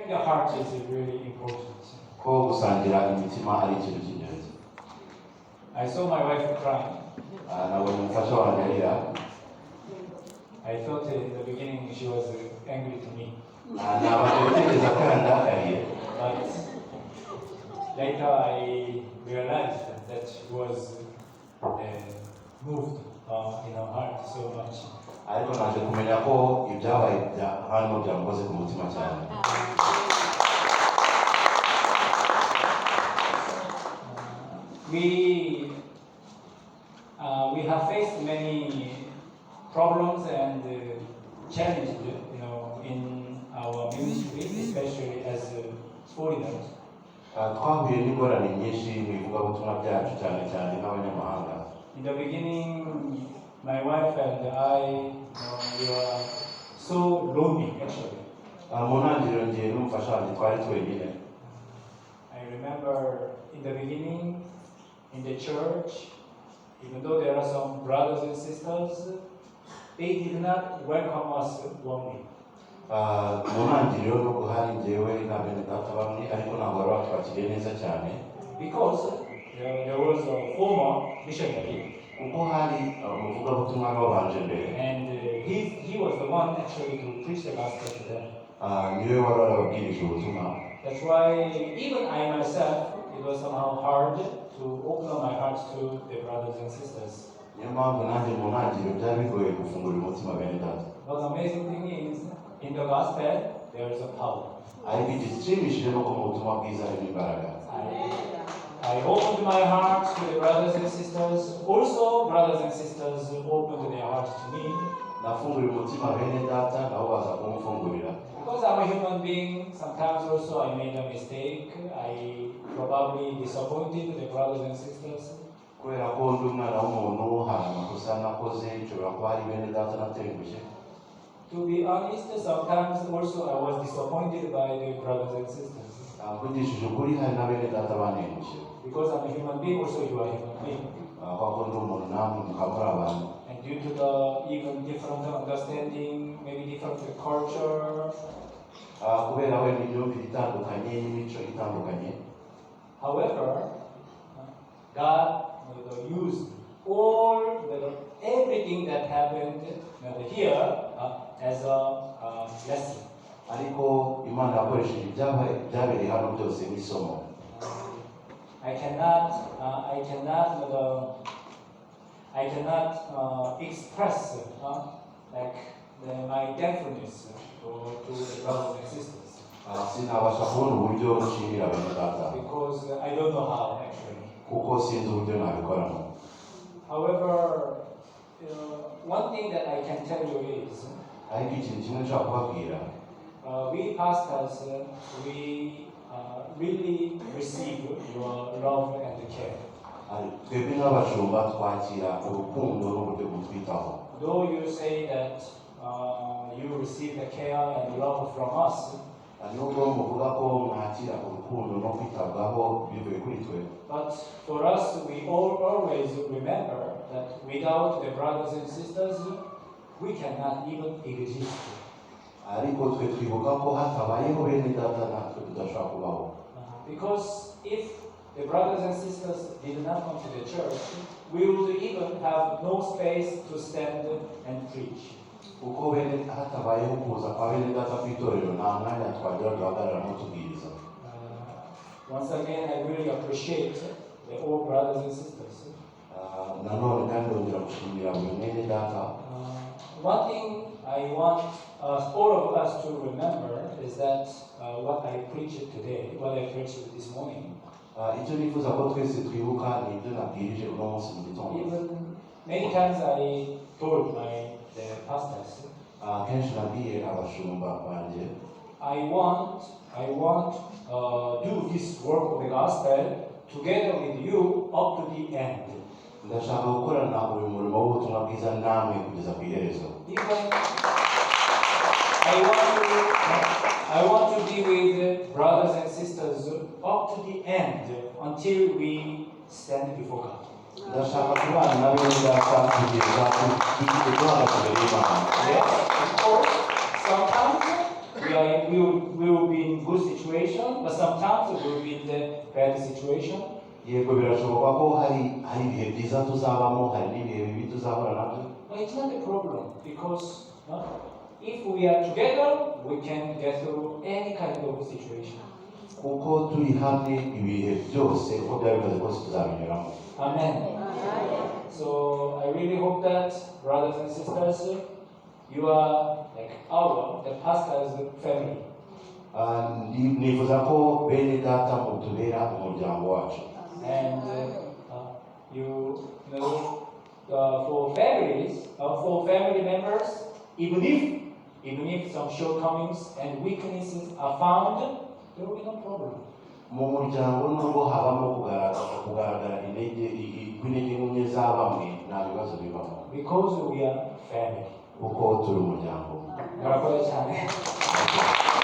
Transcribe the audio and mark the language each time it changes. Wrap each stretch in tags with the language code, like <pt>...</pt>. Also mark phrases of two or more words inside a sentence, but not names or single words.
<en>the heart is really important.</en> <rw>ko gusangira imitima ari ikintu cy'ingenzi.</rw> <en>I saw my wife crying.</en> <rw>Nabonye umufasha wanjye arira.</rw> <en>I thought in the beginning she was angry to me.</en> <rw>Nabanje gutekereza ko yandakariye.</rw> <en>But later I realized that she was moved in her heart so much.</en> <rw>Ariko naje kumenya ko ibyabaye hano byamukoze ku mutima cyane.</rw> <en>We have faced many problems and challenges, in our ministry, especially as foreigners.</en> <rw>Twahuye n'ingorane nyinshi mu ivugabutumwa byacu cyane cyane nk'abanyamahanga.</rw> <en>In the beginning, my wife and I, we were so lonely actually.</en> <rw>Mu ntangiriro njye n'umufasha wanjye twari twenyine.</rw> <en>I remember in the beginning, in the church, even though there are some brothers and sisters, they did not welcome us warmly.</en> <rw>Mu ntangiriro nubwo hari njyewe na bene data bamwe ariko ntabwo bari batwakiriye neza cyane.</rw> <en>Because there was a former missionary.</en> <rw>Kuko hari umuvugabutumwa wabanje mbere.</rw> <en>And he was the one actually to preach the gospel to them.</en> <rw>Niwe wari warababwirije ubutumwa.</rw> <en>That's why even I myself, it was somehow hard to open up my heart to the brothers and sisters.</en> <rw>Niyo mpamvu nanjye mu ntangiriro byari bigoye gufungurira umutima bene data.</rw> <en>But the amazing thing is, in the gospel, there is a power.</en> <rw>Ariko igishimishije nuko mu butumwa bwiza harimo imbaraga.</rw> <en>I opened my heart to the brothers and sisters. Also, brothers and sisters opened their hearts to me.</en> <rw>Nafungurira umutima bene data nabo baza kumufungurira.</rw> <en>Because I'm a human being, sometimes also I made a mistake. I probably disappointed the brothers and sisters.</en> <rw>Kubera ko ndi umwana w'umuntu hari amakosa nakoze nshobora kuba hari bene data natengushye.</rw> <en>To be honest, sometimes also I was disappointed by the brothers and sisters.</en> <rw>Mvugishije ukuri hari na bene data bantengushye.</rw> <en>Because I'm a human being, also you are a human being.</en> <rw>Kuko ndi umuntu namwe mukaba muri abantu.</rw> <en>And due to the even different understanding, maybe different culture.</en> <rw>Kubera wenda imyumvire itandukanye n'imico itandukanye.</rw> <en>However, God used everything that happened here as a lesson.</en> <rw>Ariko Imana yakoresheje ibyabereye hano byose nk'isomo.</rw> <en>I cannot express my thankfulness to the brothers and sisters.</en> <rw>Sinabasha kubona uburyo nshimira bene data.</rw> <en>Because I don't know how actually.</en> <rw>Kuko sinzi uburyo nabikoramo.</rw> <en>However, one thing that I can tell you is,</en> <rw>ariko ikintu kimwe nshaka kubabwira,</rw> <en>we pastors, we really receive your love and care.</en> <rw>Twebwe nk'abashumba twakira urukundo n'uburyo butwitaho.</rw> <en>Though you say that you receive the care and love from us,</en> <rw>nubwo muvuga ko mwakira urukundo no kwitabwaho bivuye kuri twe.</rw> <en>But for us, we always remember that without the brothers and sisters, we cannot even exist.</en> <rw>Ariko twe twibuka ko hatabayeho bene data natwe tudashobora kubaho.</rw> <en>Because if the brothers and sisters did not come to the church, we would even have no space to stand and preach.</en> <rw>Kuko hatabayeho kuza kwa bene data ku itorero nta mwanya twagira duhagararamo tubwiriza.</rw> <en>Once again, I really appreciate the all brothers and sisters.</en> <rw>Nanone kandi ndongera gushimira buri mwene data.</rw> <en>One thing I want all of us to remember is that what I preached today, what I preached this morning.</en> <rw>Icyo nifuza ko twese twibuka ni ibyo nabwirije uno munsi mu gitondo.</rw> <en>Even many times I told the pastors.</en> <rw>Kenshi nabwiye abashumba banjye.</rw> <en>I want do this work of the gospel together with you up to the end.</en> <rw>Ndashaka gukorana uyu murimo w'ubutumwa bwiza namwe kugeza ku iherezo.</rw> <en>I want to be with brothers and sisters up to the end until we stand before God.</en> <rw>Ndashaka kubana na bene data kugeza ku iherezo.</rw> <en>Yes, of course. Sometimes we we will be in good situation, but sometimes we will be in the bad situation.</en> <rw>yego birashoboka ko hari ibihe byiza tuzabamo, hari n'ibihe bibi tuzahura nabyo.</rw> <en>But it's not a problem because if we are together, we can get through any kind of situation.</en> <rw>kuko turi hamwe ibihe byose uko byaba bimeze kose tuzabinyuramo.</rw> <en>Amen. So I really hope that, brothers and sisters, you are like the pastor's family.</en> <rw>Nifuza ko bene data mutubera umuryango wacu.</rw> <en>And you know, for families, for family members, even if some shortcomings and weaknesses are found, there will be no problem.</en> <rw>Mu muryango nubwo habamo kugaragara intege nke za bamwe nta bibazo bibamo.</rw> <en>Because we are family.</en> <rw>Kuko turi umuryango. Murakoze cyane.</rw>